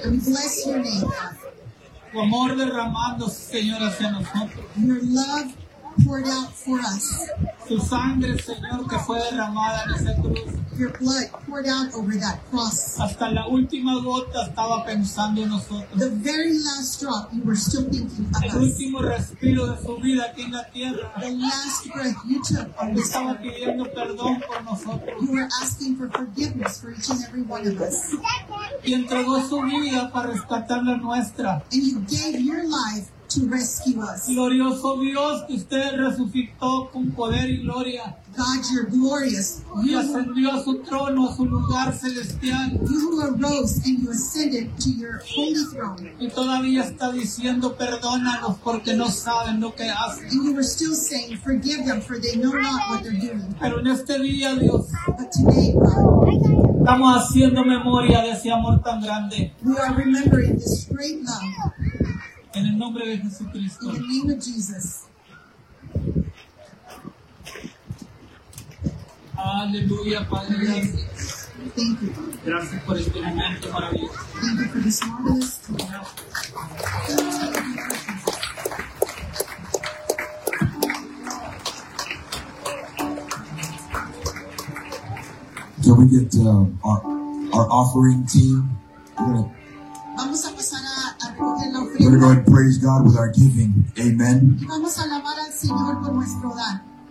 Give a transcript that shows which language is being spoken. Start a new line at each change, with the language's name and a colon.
English: And bless your name, God.
Spanish: tu amor derramándose, Señor, hacia nosotros.
English: Your love poured out for us.
Spanish: Tu sangre, Señor, que fue derramada en esa cruz.
English: Your blood poured out over that cross.
Spanish: Hasta la última gota estaba pensando en nosotros.
English: The very last drop, you were still thinking of us.
Spanish: El último respiro de su vida aquí en la tierra.
English: The last breath you took on this
Spanish: earth. Estaba pidiendo perdón por nosotros.
English: You were asking for forgiveness for each and every one of us.
Spanish: Y entregó su vida para rescatar la nuestra.
English: And you gave your life to rescue us.
Spanish: Glorioso Dios, que usted resucitó con poder y gloria.
English: God, you're glorious.
Spanish: Y ascendió a su trono, a su lugar celestial.
English: You who arose and you ascended to your holy throne.
Spanish: Y todavía está diciendo, perdónalos porque no saben lo que hacen.
English: And you were still saying, forgive them for they know not what they're doing.
Spanish: Pero en este día, Dios,
English: but today, God,
Spanish: estamos haciendo memoria de ese amor tan grande.
English: We are remembering this great love.
Spanish: En el nombre de Jesucristo.
English: In the name of Jesus.
Spanish: Aleluya, Padre.
English: Thank you.
Spanish: Gracias por este momento maravilloso.
English: Thank you for this marvelous time. Can we get our offering team?
Spanish: Vamos a pasar a.
English: We're going to go ahead and praise God with our giving. Amen.
Spanish: Vamos a alabar al Señor con nuestro dar.